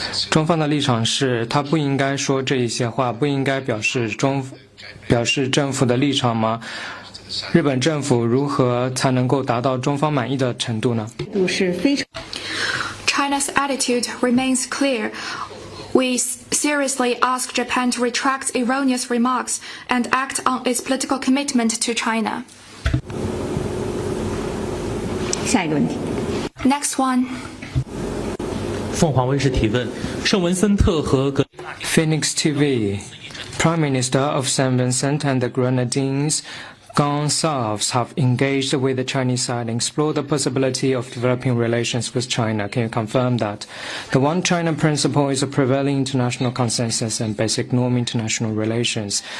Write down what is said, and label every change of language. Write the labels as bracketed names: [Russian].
[Chinese] 中方的立场是，他不应该说这一些话，不应该表示政府的立场吗？日本政府如何才能够达到中方满意的程度呢？ [English] China's attitude remains clear. We seriously ask Japan to retract erroneous remarks and act on its political commitment to China. [Chinese] 下一个问题。 [English] Next one. [Chinese] 凤凰卫视提问：圣文森特和格 [English] Phoenix TV. Prime Minister of St. Vincent and the Grenadines themselves have engaged with the Chinese side and explored the possibility of developing relations with China. Can you confirm that the One China principle is a prevailing international consensus and basic norm in international relations?